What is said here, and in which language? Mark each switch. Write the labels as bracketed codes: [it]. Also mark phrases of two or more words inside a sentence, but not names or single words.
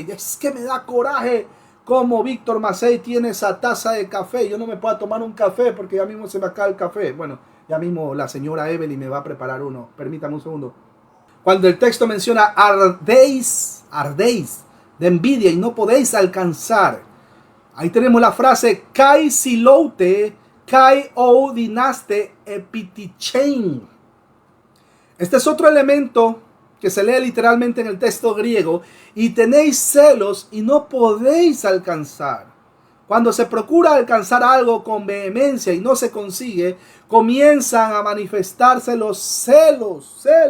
[es] Es que me da coraje cómo Víctor Massey tiene esa taza de café. Yo no me puedo tomar un café porque ya mismo se me acaba el café. Bueno, ya mismo la señora Evelyn me va a preparar uno. Permítame un segundo. Cuando el texto menciona ardéis de envidia y no podéis alcanzar. Ahí tenemos la frase [el] καὶ ζηλοῦτε, καὶ οὐ δύνασθε ἐπιτυχεῖν. [es] Este es otro elemento que se lee literalmente en el texto griego, y tenéis celos y no podéis alcanzar. Cuando se procura alcanzar algo con vehemencia y no se consigue, comienzan a manifestarse los celos.